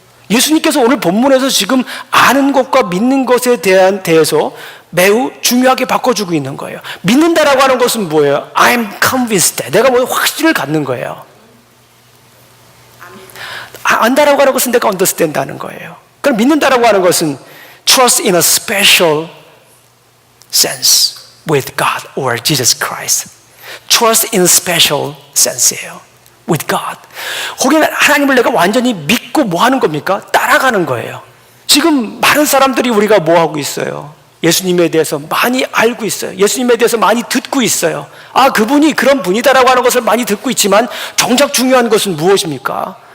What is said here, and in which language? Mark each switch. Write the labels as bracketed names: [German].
[Korean] 예수님께서 오늘 본문에서 지금 아는 것과 믿는 것에 대해서 매우 중요하게 바꿔주고 있는 거예요. 믿는다라고 하는 것은 뭐예요? [English] I'm convinced. [Korean] 내가 뭐 확신을 갖는 거예요. 안다라고 하는 것은 내가 understand 하는 거예요. 그럼 믿는다라고 하는 것은 [English] trust in a special sense with God or Jesus Christ. trust in a special sense예요. with God. [Korean] 거기는 하나님을 내가 완전히 믿고 뭐 하는 겁니까? 따라가는 거예요. 지금 많은 사람들이 우리가 뭐 하고 있어요? 예수님에 대해서 많이 알고 있어요. 예수님에 대해서 많이 듣고 있어요. 아, 그분이 그런 분이다라고 하는 것을 많이 듣고 있지만 정작 중요한 것은 무엇입니까?